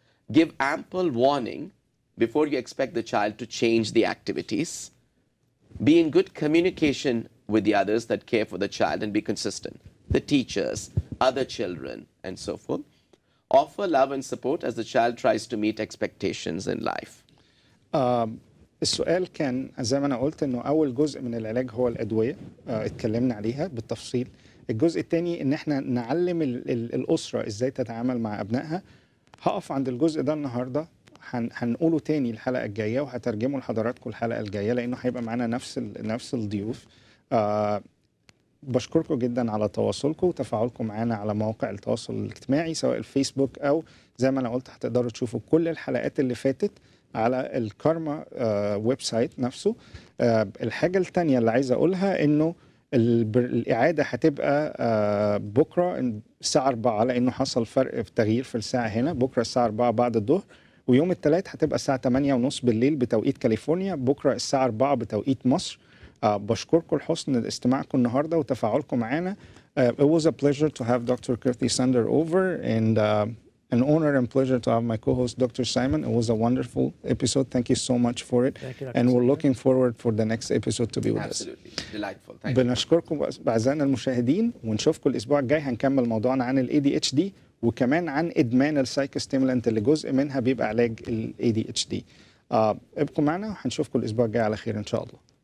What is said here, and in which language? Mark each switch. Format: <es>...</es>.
<en>Give ample warning before you expect the child to change the activities. Be in good communication with the others that care for the child, and be consistent. The teachers, other children, and so forth. Offer love and support as the child tries to meet expectations in life.</en> <ar>السؤال كان زي ما أنا قلت إنه أول جزء من العلاج هو الأدوية، اتكلمنا عليها بالتفصيل. الجزء الثاني إن إحنا نعلم الأسرة إزاي تتعامل مع أبنائها. هقف عند الجزء ده النهاردة. هنقوله تاني الحلقه الجايه، وهترجمه لحضراتكم الحلقه الجايه، لانه هيبقى معانا نفس الضيوف. بشكركم جدا على تواصلكم وتفاعلكم معانا على مواقع التواصل الاجتماعي سواء الفيسبوك، او زي ما انا قلت هتقدروا تشوفوا كل الحلقات اللي فاتت على الكرمة ويب سايت نفسه. الحاجة التانية اللي عايز اقولها انه الإعادة هتبقى بكرة الساعة 4، لأنه حصل فرق في تغيير في الساعة هنا. بكرة الساعة 4 بعد الظهر، ويوم الثلاث هتبقى الساعة 8:30 بالليل بتوقيت كاليفورنيا، بكرة الساعة 4 بتوقيت مصر. بشكركم لحسن استماعكم النهاردة وتفاعلكم معنا.</ar> <en>It was a pleasure to have Dr. Keerthy Sunder over, and an honor and pleasure to have my co-host Dr. Simon. It was a wonderful episode. Thank you so much for it. Thank you, Dr. And we're Sunder. looking forward for the next episode to be with us. Absolutely. Delightful. Thank you.</en> <ar>بنشكركم أعزائنا المشاهدين، ونشوفكم الأسبوع الجاي. هنكمل موضوعنا عن ال ADHD وكمان عن إدمان السايكوستيمولانت اللي جزء منها بيبقى علاج ال ADHD. ابقوا معنا وهنشوفكم الأسبوع الجاي على خير إن شاء الله.</ar>